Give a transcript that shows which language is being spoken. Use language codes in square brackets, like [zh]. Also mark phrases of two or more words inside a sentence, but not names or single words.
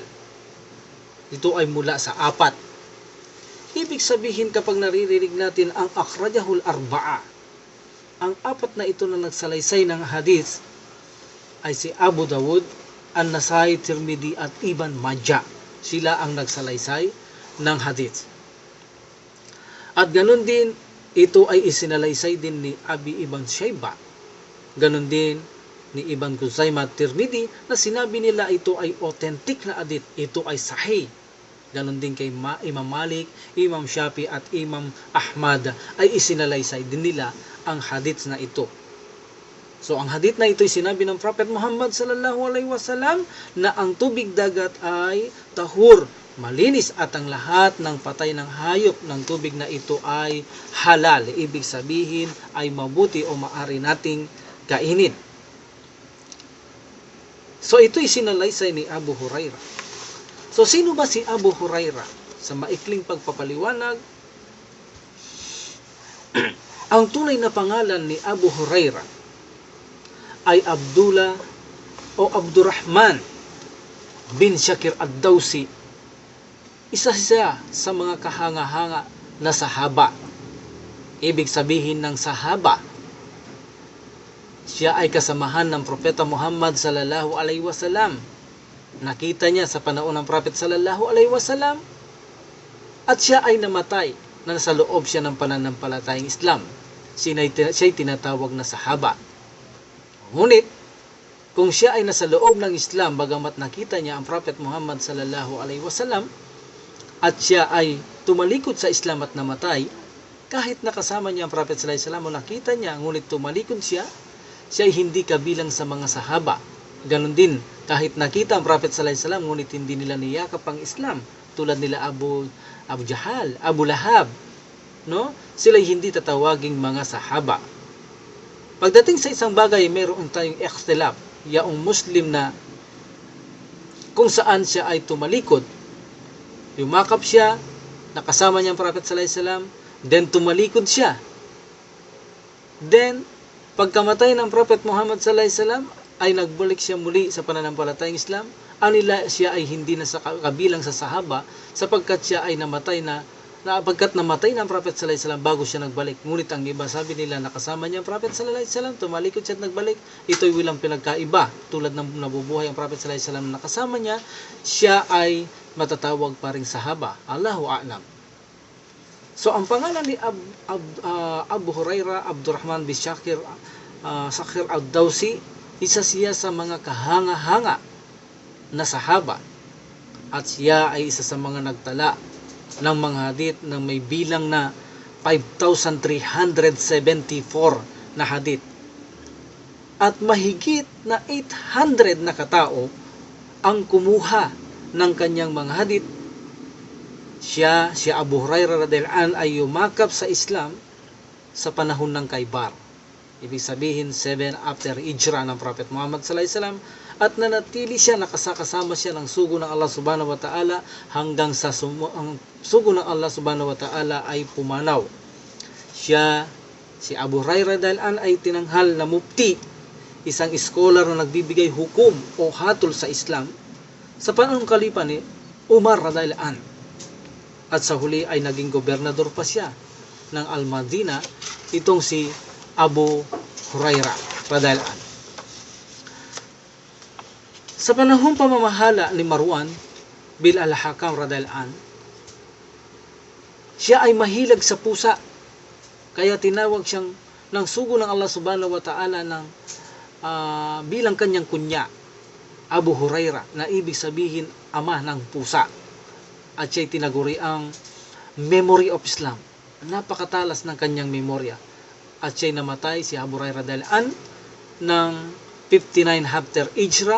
[tl] Ito ay mula sa apat. Ibig sabihin, kapag naririnig natin ang [ar] أخرجه الأربعة, [tl] ang apat na ito na nagsalaysay ng hadith ay si Abu Dawud, An-Nasai, Tirmidhi at Ibn Majah. Sila ang nagsalaysay ng hadith. At ganun din, ito ay isinalaysay din ni Abi Ibn Shaybah. Ganun din ni Ibn Khuzaimah at Tirmidhi, na sinabi nila ito ay authentic na hadith. Ito ay sahih. Ganun din kay Imam Malik, Imam Shafi at Imam Ahmad ay isinalaysay din nila ang hadith na ito. So ang hadith na ito ay sinabi ng Prophet Muhammad [ar] صلى الله عليه وسلم [tl] na ang tubig dagat ay tahur, malinis, at ang lahat ng patay ng hayop ng tubig na ito ay halal. Ibig sabihin ay mabuti o maari nating kainin. So ito'y sinalaysay ni Abu Hurairah. So sino ba si Abu Hurairah? Sa maikling pagpapaliwanag, ang tunay na pangalan ni Abu Hurairah ay Abdullah o Abdurrahman bin Shakir ad-Dawsi Isa siya sa mga kahanga-hanga na sahaba. Ibig sabihin ng sahaba, siya ay kasamahan ng Propeta Muhammad [ar] صلى الله عليه وسلم. [tl] Nakita niya sa panahon ng Prophet [ar] صلى الله عليه وسلم [tl] at siya ay namatay na nasa loob siya ng pananampalatayang Islam. Siya'y tinatawag na sahaba. Ngunit, kung siya ay nasa loob ng Islam bagamat nakita niya ang Prophet Muhammad [ar] صلى الله عليه وسلم [tl] at siya ay tumalikod sa Islam at namatay, kahit nakasama niya ang Prophet [ar] صلى الله عليه وسلم [tl] o nakita niya ngunit tumalikod siya ay hindi kabilang sa mga sahaba. Ganon din, kahit nakita ang Prophet [ar] صلى الله عليه وسلم [tl] ngunit hindi nila niyakap ang Islam, tulad nila Abu Jahal, Abu Lahab, no? Sila'y hindi tatawaging mga sahaba. Pagdating sa isang bagay, mayroon tayong ikhtilaf, yaong Muslim na kung saan siya ay tumalikod, yumakap siya, nakasama niya ang Prophet [ar] صلى الله عليه وسلم, [tl] then tumalikod siya. Then, pagkamatay ng Prophet Muhammad [ar] صلى الله عليه وسلم, [tl] ay nagbalik siya muli sa pananampalatayang Islam. Anila siya ay hindi na kabilang sa sahaba sapagkat siya ay namatay pagkat namatay ng Prophet [ar] صلى الله عليه وسلم [tl] bago siya nagbalik. Ngunit ang iba, sabi nila nakasama niya ang Prophet [ar] صلى الله عليه وسلم, [tl] tumalikod siya at nagbalik. Ito'y walang pinagkaiba. Tulad ng nabubuhay ang Prophet [ar] صلى الله عليه وسلم [tl] na nakasama niya, siya ay matatawag pa ring sahaba. [ar] الله أعلم. [tl] So ang pangalan ni Abu Hurairah Abdurrahman [ar] bin Sakhir ad-Dawsi, [tl] isa siya sa mga kahanga-hanga na sahaba at siya ay isa sa mga nagtala ng mga hadith na may bilang na 5,374 na hadith at mahigit na 800 na katao ang kumuha ng kanyang mga hadith. Si Abu Hurairah [ar] رضي الله عنه [tl] ay yumakap sa Islam sa panahon ng Khaybar. Ibig sabihin 7 after hijrah ng Prophet Muhammad [ar] صلى الله عليه وسلم, [tl] at nanatili siya, nakasama siya ng sugo ng Allah [ar] سبحانه وتعالى [tl] hanggang sa ang sugo ng Allah [ar] سبحانه وتعالى [tl] ay pumanaw. Si Abu Hurairah [ar] رضي الله عنه [tl] ay tinanghal na mufti, isang scholar na nagbibigay hukom o hatol sa Islam sa panahong kalipa ni Umar [ar] رضي الله عنه. [tl] At sa huli ay naging gobernador pa siya ng Al-Madina, itong si Abu Hurairah [ar] رضي الله عنه. [tl] Sa panahong pamamahala ni Marwan bin al-Hakam [ar] رضي الله عنه, [tl] siya ay mahilig sa pusa, kaya tinawag siyang ng sugo ng Allah [ar] سبحانه وتعالى [tl] bilang kanyang kunya, Abu Hurairah, na ibig sabihin ama ng pusa. At siya'y tinaguri ang [en] memory of Islam. [tl] Napakatalas ng kanyang memorya. At siya'y namatay, si Abu Hurairah [ar] رضي الله عنه, [tl] ng 59 after hijrah.